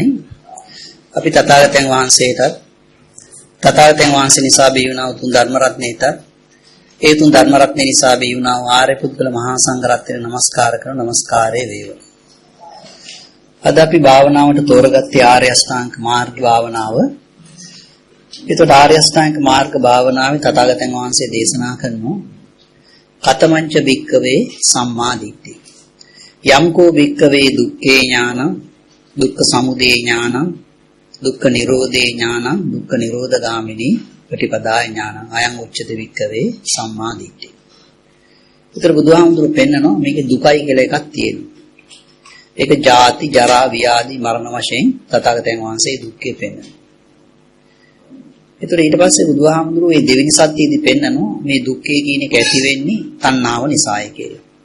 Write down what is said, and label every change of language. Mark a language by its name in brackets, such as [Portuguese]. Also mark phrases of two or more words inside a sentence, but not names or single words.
[Sinhala] අපි තථාගතයන් වහන්සේ නිසා බිහි වුණා උතුම් ධර්ම රත්නයේට ඒ උතුම් ධර්ම රත්නය නිසා බිහි වුණා ආර්ය පුද්ගල මහා සංඝ රත්නයට නමස්කාර කරන නමස්කාරය වේවා. අද අපි භාවනාවට තෝරගත්තේ ආර්ය අෂ්ටාංග මාර්ග භාවනාව. ඒතකොට ආර්ය අෂ්ටාංග මාර්ග භාවනාවේ තථාගතයන් වහන්සේ දේශනා කරනවා [Pali] කතමංච භික්ඛවේ සම්මා දිට්ඨි. යම්කෝ භික්ඛවේ දුක්ඛේ ඥානං දුක්ඛ සමුදය ඥානං දුක්ඛ නිරෝධේ ඥානං දුක්ඛ නිරෝධගාමිනී ප්‍රතිපදා ඥානං අයං උච්චති භික්ඛවේ සම්මා දිට්ඨි. [Sinhala] ඒතර බුදුහාමුදුරු පෙන්නනවා මේකේ දුකයි කියලා එකක් තියෙනවා. ඒක ජාති ජරා ව්‍යාධි මරණ වශයෙන් තථාගතයන් වහන්සේ දුක්ඛේ පෙන්නනවා. ඒතර ඊට පස්සේ බුදුහාමුදුරු මේ දෙවෙනි සත්‍යයේදී පෙන්නනවා මේ දුක්ඛේ කියන එක ඇති වෙන්නේ තණ්හාව නිසායි කියලා.